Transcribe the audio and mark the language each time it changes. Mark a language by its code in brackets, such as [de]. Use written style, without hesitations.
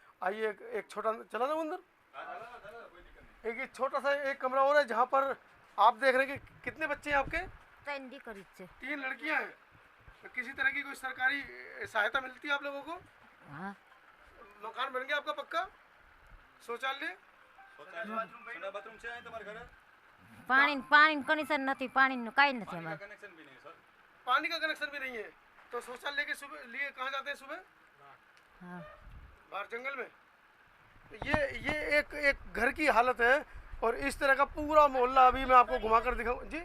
[hi] आइए एक छोटा चला जाओ अंदर। एक छोटा सा एक कमरा और है जहाँ पर आप देख रहे हैं कि कितने बच्चे हैं आपके? 3 लड़कियाँ हैं। तो किसी तरह की कोई सरकारी सहायता मिलती है आप लोगों को? हाँ। मकान बन गया आपका पक्का? शौचालय [gu] बाथरूम છે તમારા ઘરે? [hi] पानी कनेक्शन नहीं, पानी कहीं नहीं हमारे। कनेक्शन भी नहीं सर। पानी का कनेक्शन भी नहीं है। तो शौचालय के लिए कहाँ जाते हैं सुबह? हाँ। बाहर जंगल में। तो ये एक घर की हालत है और इस तरह का पूरा मोहल्ला अभी मैं आपको घुमा कर दिखाऊं।